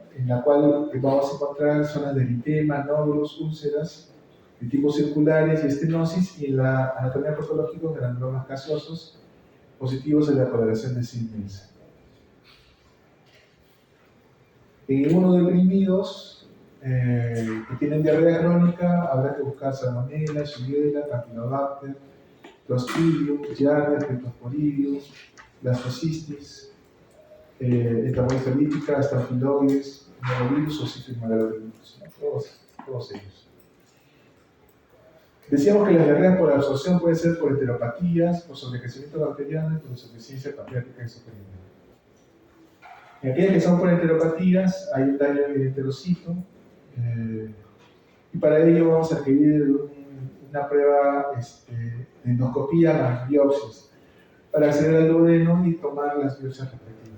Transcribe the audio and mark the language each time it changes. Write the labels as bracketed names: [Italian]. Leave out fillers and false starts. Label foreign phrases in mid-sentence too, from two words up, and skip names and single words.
[Spanish] En la cual vamos a encontrar zonas de eritema, nódulos, úlceras de tipo circulares y estenosis, y en la anatomía patológica granulomas gaseosos positivos en la coloración de Sid-Nielsen. En inmunodeprimidos que tienen diarrea crónica, habrá que buscar salmonella, shigella, campylobacter, Clostridium, Giardia, Cryptosporidium, Blastocistis, entamoeba Staphylococcus, Norovirus o Cytomegalovirus, ¿no? Todos ellos. Decíamos que las diarreas por absorción pueden ser por enteropatías, por sobrecrecimiento bacteriano y por insuficiencia pancreática insuperina. En aquellas que son por enteropatías hay un daño en el enterocito, y para ello vamos a requerir una prueba de endoscopía más biopsias para acceder al duodeno y tomar las biopsias respectivas.